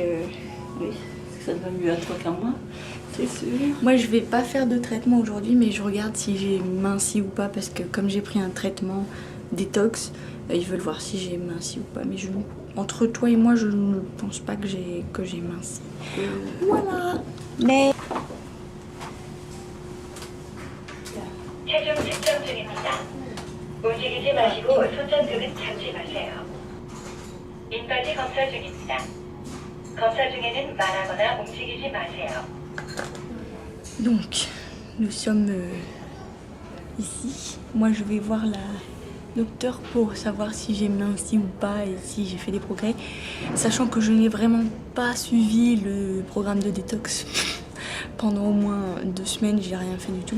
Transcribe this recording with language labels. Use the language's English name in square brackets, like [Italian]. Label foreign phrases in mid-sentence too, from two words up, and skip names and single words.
[French] Oui, ça va mieux à toi qu'à moi, c'est sûr. Moi, je vais pas faire de traitement aujourd'hui, mais je regarde si j'ai minci ou pas, parce que comme j'ai pris un traitement détox, ils veulent voir si j'ai minci ou pas. Mais entre toi et moi, je ne pense pas que j'ai minci. Voilà. Mais... [Korean] 체중 측정 중입니다. 움직이지 마시고 손전등은 잡지 마세요. 인바디 검사 중입니다. 검사 중에는 말하거나 움직이지 마세요. [French] Donc, nous sommes ici. Moi, je vais voir la docteure pour savoir si j'ai minci ou pas et si j'ai fait des progrès. Sachant que je n'ai vraiment pas suivi le programme de détox. Pendant au moins 2 semaines, j'ai rien fait du tout.